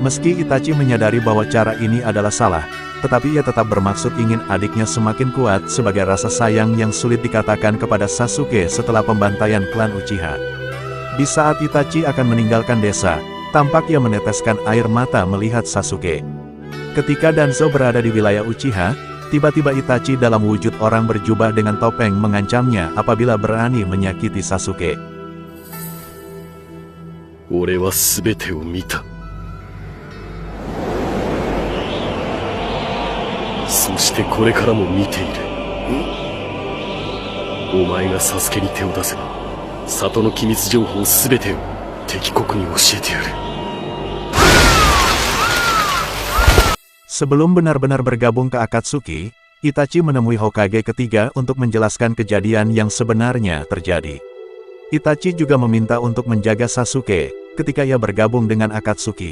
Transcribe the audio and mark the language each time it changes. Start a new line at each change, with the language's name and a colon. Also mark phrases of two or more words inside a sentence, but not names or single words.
Indonesian: Meski Itachi menyadari bahwa cara ini adalah salah, tetapi ia tetap bermaksud ingin adiknya semakin kuat sebagai rasa sayang yang sulit dikatakan kepada Sasuke setelah pembantaian klan Uchiha. Di saat Itachi akan meninggalkan desa, tampak ia meneteskan air mata melihat Sasuke. Ketika Danzo berada di wilayah Uchiha, tiba-tiba Itachi dalam wujud orang berjubah dengan topeng mengancamnya apabila berani menyakiti Sasuke.
Japanese: 俺は全てを見た。そしてこれからも見ている。お前がサスケに手を出せば、里の機密情報全てを敵国に教えてやる。
Indonesian: Sebelum benar-benar bergabung ke Akatsuki, Itachi menemui Hokage ketiga untuk menjelaskan kejadian yang sebenarnya terjadi. Itachi juga meminta untuk menjaga Sasuke ketika ia bergabung dengan Akatsuki.